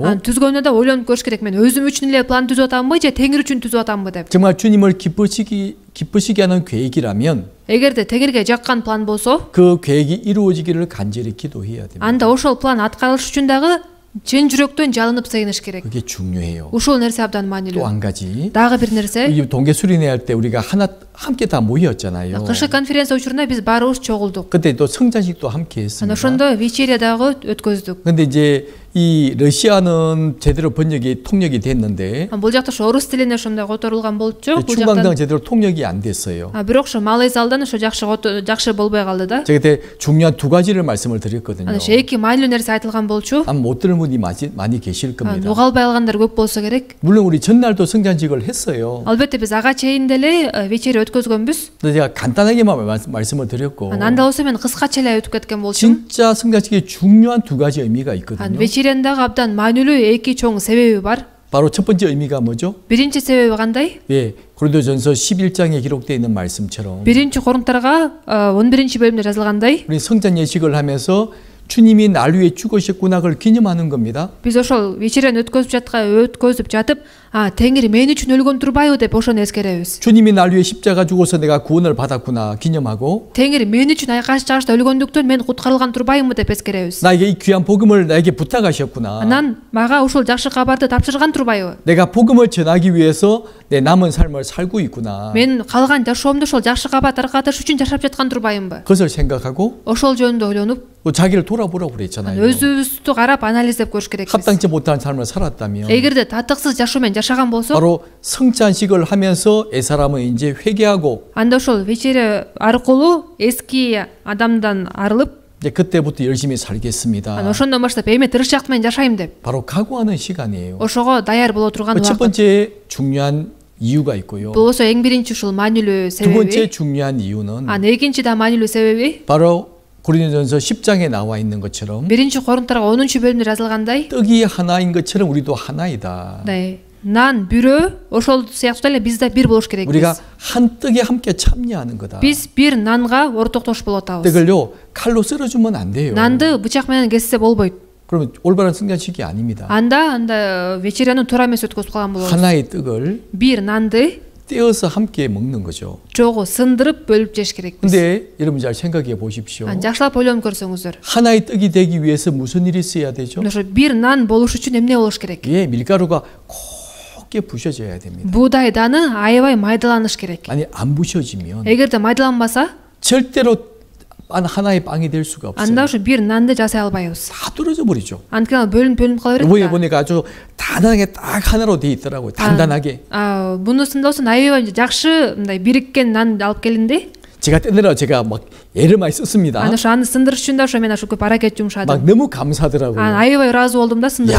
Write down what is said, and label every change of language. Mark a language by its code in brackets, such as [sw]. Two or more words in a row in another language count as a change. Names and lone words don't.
[ky] түзгөндө да ойлонуп көрүш керек. Мен өзүм үчүн эле план түзүп атамбы же Теңир үчүн түзүп атамбы деп. [ko] 정말 주님을 기쁘시게 하는 계획이라면 [ky] Эгерде Теңирге жаккан план болсо, [ko] 그 계획이 이루어지기를 간절히 기도해야 됩니다. [ky] анда ошол план аткарылыш үчүн дагы чын жүрөктөн жалынып сыйыныш керек. [ko] 그게 중요해요. [ky] Ушул нерсе абдан [ko] 또 [ky] маанилүү. [ko] 한 가지 [ky] Дагы бир нерсе, [ko] 이 동계 수련회 할 때 우리가 함께 다 모였잖아요. [ky] кышкы конференция учурунда биз баарыбыз чогулдук. [ko] 그때 또 성찬식도 함께 했습니다. [ky] Ошондо вечеря дагы өткөздүк. [ko] 근데 이제 이 러시아는 제대로 통역이 됐는데 [ky] Бул жакта ошо орус тилине ошондой которулган болчу. Бул 충광당 жактан [ko] 제대로 통역이 안 됐어요. [ky] бирок ошо малай залдан ошо жакшы болбой калды да. [ko] 제가 그때 중요한 두 가지를 말씀을 드렸거든요. [ky] Ошо эки маанилүү нерсе айтылган болчу. [ko] 아마 못 들은 분이 많이 계실 겁니다. [ky] Уга албай калгандар көп болсо керек. [ko] 물론 우리 전날도 성찬식을 했어요. [ky] Албетте биз ага чейин деле вечеря өткөзгөнбүз. [ko] 근데 제가 간단하게만 말씀을 드렸고 [ky] Анда болсо мен кыскача эле өтүп кеткен болчумун. [ko] 진짜 성찬식에 중요한 두 가지 의미가 있거든요. [ky] вечеряндагы абдан маанилүү эки чоң себеби бар. [ko] 바로 첫 번째 의미가 뭐죠? [ky] Биринчи себеби кандай? [ko] 예, 고린도전서 11장에 기록되어 있는 말씀처럼 [ky] Биринчи Корунтарга 11-бөлүмдө жазылгандай, [ko] 우리 성찬 예식을 하면서 주님이 날 위해 죽으셨구나 그걸 기념하는 겁니다. [ky] биз ошол вечеряны өткөзүп жатып, Теңир мен үчүн өлгөн турбайбы деп ошону эскеребиз. [ko] 주님이 날 위해 십자가 죽어서 내가 구원을 받았구나 기념하고 [ky] Теңир мен үчүн айкаш чагышта өлгөндүктөн мен куткарылган турбайбымы деп эскеребиз. [ko] 나에게 이 귀한 복음을 나에게 부탁하셨구나. [ky] Анан мага ушул жакшы кабарды тапшырган турбайбы? [ko] 내가 복음을 전하기 위해서 내 남은 삶을 살고 있구나. [ky] Мен калган жашоомду ошол жакшы кабар таркатыш үчүн жашап жаткан турбайбымбы? [ko] 그것을 생각하고 [ky] Ошол жөнүндө ойлонуп, [ko] 또 자기를 돌아보라고 그랬잖아요. [ky] өзүбүздү карап анализдеп көрүш керекпиз. [ko] 합당치 못한 삶을 살았다면 [ky] эгерде татыксыз жашоомен жашаган болсо, [ko] 바로 성찬식을 하면서 이 사람은 이제 회개하고 [ky] анда ошол вечеря аркылуу эски адамдан арылып, [ko] 이제 그때부터 열심히 살겠습니다. [ky] ошондон баштап эми тырышчаак менен жашайм деп, [ko] 바로 각오하는 시간이에요. [ky] ошого даяр боло турган [ko] 첫 [ky] убакыт. [ko] 번째 중요한 이유가 있고요. [ky] Бул болсо эң биринчи ушул маанилүү [ko] 두 번째 [ky] себеби. [ko] 중요한 이유는 [ky] экинчи да маанилүү себеби, [ko] 바로 고린도전서 10장에 나와 있는 것처럼 [ky] биринчи Корунтарга 10-бөлүмдө жазылгандай, [ko] 떡이 하나인 것처럼 우리도 하나이다. 네. [ky] нан бирөө ошол сыяктуу эле биз да бир болуш керекпиз. [ko] 우리가 한 떡에 함께 참여하는 거다. [ky] Биз бир нанга ортоктош болуп атабыз. [ko] 떡을요 칼로 썰어주면 안 돼요. [ky] Нанды бычак менен кессе болбойт. [ko] 그러면 올바른 성장식이 아닙니다. [ky] анда вечеряны туура эмес өткөзүп калган болобуз. [ko] 하나의 떡을 [ky] Бир нанды [ko] 떼어서 함께 먹는 거죠. [ky] жогу сындырып бөлүп жеш керекпиз. [ko] 근데 여러분 잘 생각해 보십시오. [ky] жакшылап ойлонуп көрсөңүздөр. [ko] 하나의 떡이 되기 위해서 무슨 일이 있어야 되죠? [ky] ошо бир нан болуш үчүн эмне болуш керек? [ko] 예, 밀가루가 곱게 부셔져야 됩니다. [ky] Буудай даны аябай майдаланыш керек. [ko] 아니 안 부셔지면 [ky] эгерде майдаланбаса, [ko] 절대로 하나의 빵이 될 수가 없어요. [ky] анда ошо бир нанды жасай албайбыз. [ko] 다 떨어져 버리죠. [ky] анткени ал бөлүнүп кала берет. [ko] 이번에 보니까 아주 단단하게 딱 하나로 돼 있더라고요. 단단하게. [ky] Бунусунда болсо аябай жакшы мындай бириккен нан алып келинди. [ko] 제가 떼느라 제가 막 애를 많이 썼습니다. [ky] аны сындырыш үчүн да ошо мен көп аракет жумшадым. [ko] 막 너무 감사하더라고요. [ky] аябай ыраазы болдум да сындырып.